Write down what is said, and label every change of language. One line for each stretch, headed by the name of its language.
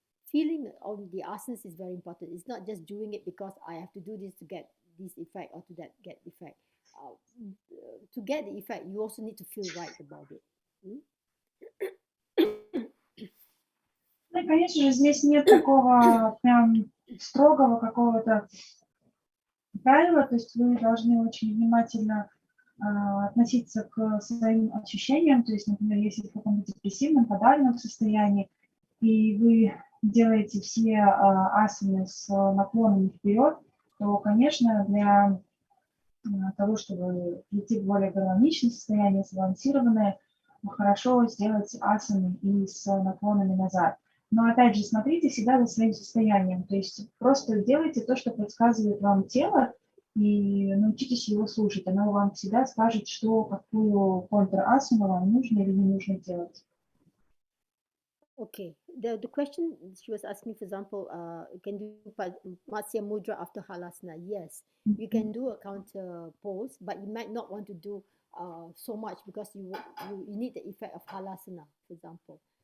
English: Feeling on the asanas is very important. It's not just doing it because I have to do this to get this effect or to that get effect. To get the effect, you also need to feel right about it.
Russian: Ну, конечно же, здесь нет такого прям строгого какого-то правила, то есть вы должны очень внимательно относиться к своим ощущениям, то есть, например, если в каком-то депрессивном, подавленном состоянии, и вы делаете все асаны с наклонами вперед, то, конечно, для того, чтобы прийти в более гармоничное состояние, сбалансированное, хорошо сделать асаны и с наклонами назад. Но опять же, смотрите всегда за своим состоянием, то есть просто делайте то, что подсказывает вам тело, и научитесь его слушать. Оно вам всегда скажет, какую контр-асану вам нужно или не нужно делать.
English: Okay. The question she was asking, for example, can do Matsya Mudra after Halasana? Yes, you can do a counter pose, but you might not want to do so much because you need the effect of Halasana, for example.